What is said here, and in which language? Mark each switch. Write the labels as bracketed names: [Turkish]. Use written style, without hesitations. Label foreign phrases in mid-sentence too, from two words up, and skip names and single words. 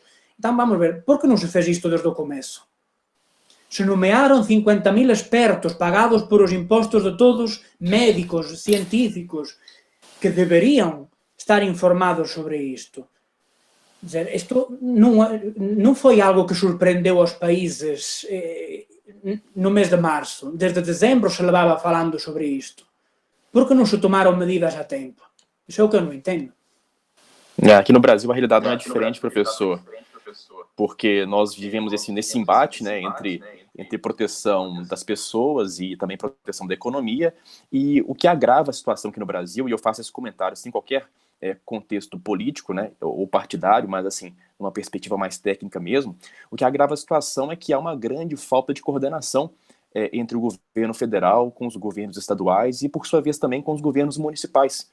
[Galician] Entón, vamos ver, por que non se fez isto desde o comezo? Se nomearon 50.000 expertos pagados por os impostos de todos, médicos, científicos, que deberían estar informados sobre isto. Isto non foi algo que sorprendeu aos países no mes de marzo. Desde dezembro se levaba falando sobre isto. Por que non se tomaron medidas a tempo? [Portuguese] Isso é o que eu não entendo. Aqui no Brasil a realidade não é diferente, professor, porque nós vivemos nesse embate, né, entre proteção das pessoas e também proteção da economia, e o que agrava a situação aqui no Brasil, e eu faço esse comentário sem qualquer contexto político, né, ou partidário, mas assim, numa perspectiva mais técnica mesmo, o que agrava a situação é que há uma grande falta de coordenação entre o governo federal com os governos estaduais e, por sua vez, também com os governos municipais.